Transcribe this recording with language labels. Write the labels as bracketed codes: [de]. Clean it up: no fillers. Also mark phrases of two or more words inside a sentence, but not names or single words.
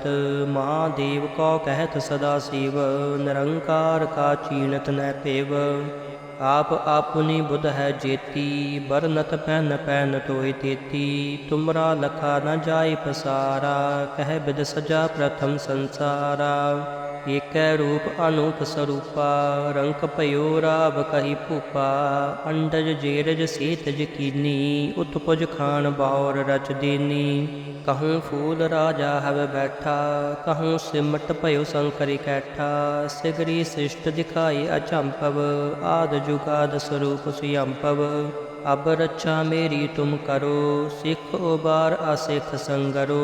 [bra] महादेव को कहत सदा शिव, निरंकार का चीनत न पेव। आप आपनी बुध है जेती, बरनत पैन पैन तोय तेती। तुमरा लखा न जाय पसारा, कह बिद सजा प्रथम संसारा। एकै रूप अनूप सरूपा, रंक भइओ राव कही भूपा। अंडज जेरज सेतज कीनी, उतपुज खान बाउर रच देनी। कहूँ फूल राजा हव बैठा, कहूँ सिमट भयो शंकर कैठा। सिगरी सृष्ट दिखाई अचंपव, आद जुगाद स्वरूप सुयंपव। अब रक्षा मेरी तुम करो, सिख उबार असिख संगरो।